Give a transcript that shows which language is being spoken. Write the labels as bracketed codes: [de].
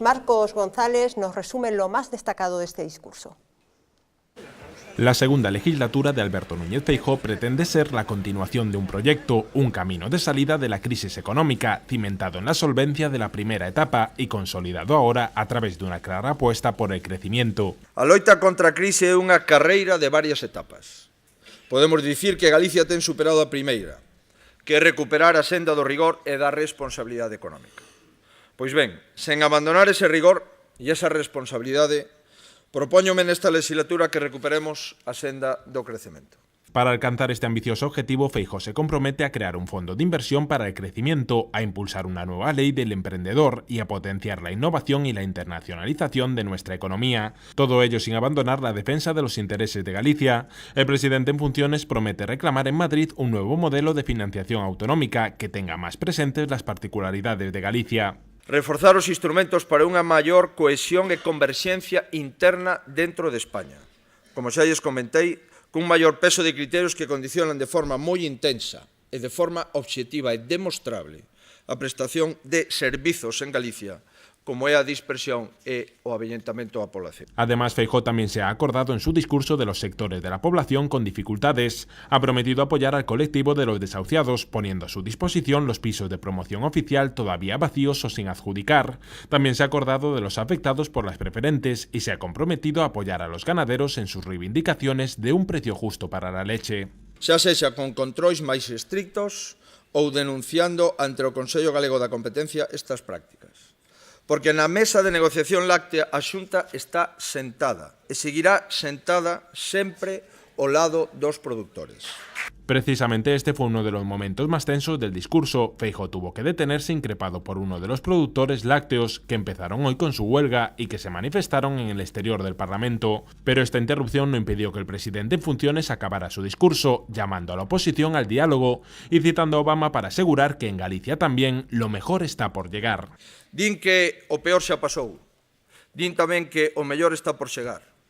[es] Marcos González nos resume lo más destacado de este discurso. La segunda legislatura de Alberto Núñez Feijóo pretende ser la continuación de un proyecto, un camino de salida de la crisis económica, cimentado en la solvencia de la primera etapa y consolidado ahora a través de una clara apuesta por el crecimiento. [gl] A loita contra a crise é unha carreira de varias etapas. Podemos dicir que Galicia ten superado a primeira, que é recuperar a senda do rigor e da responsabilidade económica. Pois ben, sen abandonar ese rigor e esa responsabilidade, propóñome nesta legislatura que recuperemos a senda do crecemento. [es] Para alcanzar este ambicioso objetivo, Feijóo se compromete a crear un fondo de inversión para el crecimiento, a impulsar una nueva ley del emprendedor y a potenciar la innovación y la internacionalización de nuestra economía. Todo ello sin abandonar la defensa de los intereses de Galicia. El presidente en funciones promete reclamar en Madrid un nuevo modelo de financiación autonómica que tenga más presentes las particularidades de Galicia. [gl] Reforzar os instrumentos para unha maior cohesión e converxencia interna dentro de España. Como xa lles comentei, cun maior peso de criterios que condicionan de forma moi intensa e de forma obxectiva e demostrable a prestación de servizos en Galicia, como é a dispersión e o avellentamento da población. [es] Además, Feijóo también se ha acordado en su discurso de los sectores de la población con dificultades. Ha prometido apoyar al colectivo de los desahuciados, poniendo a su disposición los pisos de promoción oficial todavía vacíos o sin adjudicar. También se ha acordado de los afectados por las preferentes y se ha comprometido a apoyar a los ganaderos en sus reivindicaciones de un precio justo para la leche. [gl] Xa sexa con controis máis estrictos ou denunciando ante o Consello Galego da Competencia estas prácticas. Porque na mesa de negociación láctea a Xunta está sentada e seguirá sentada sempre ao lado dos produtores. [es] Precisamente este fue uno de los momentos más tensos del discurso. Feijóo tuvo que detenerse increpado por uno de los productores lácteos que empezaron hoy con su huelga y que se manifestaron en el exterior del Parlamento. Pero esta interrupción no impidió que el presidente en funciones acabara su discurso, llamando a la oposición al diálogo y citando a Obama para asegurar que en Galicia también lo mejor está por llegar. [gl] Din que o peor xa pasou. Din tamén que o mellor está por chegar.